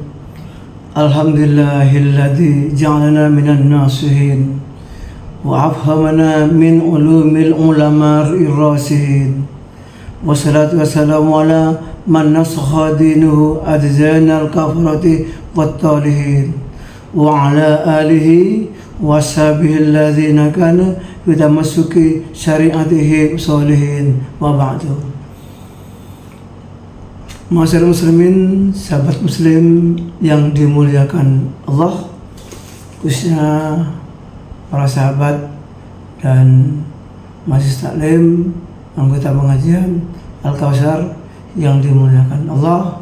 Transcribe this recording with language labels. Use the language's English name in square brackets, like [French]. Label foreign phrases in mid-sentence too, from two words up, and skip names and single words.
[Arabic] الحمد لله الذي جعلنا من الناصحين وأفهمنا من علوم العلماء الراسخين. والصلاة والسلام على من نسخ دينه أديان الكفرة والطالحين وعلى آله وصحبه الذين كانوا بتمسك شريعته صالحين وبعد. [Indonesian] Masyarakat muslimin, sahabat muslim yang dimuliakan Allah, khususnya para sahabat dan mahasiswa taklim, anggota pengajian Al-Kautsar yang dimuliakan Allah.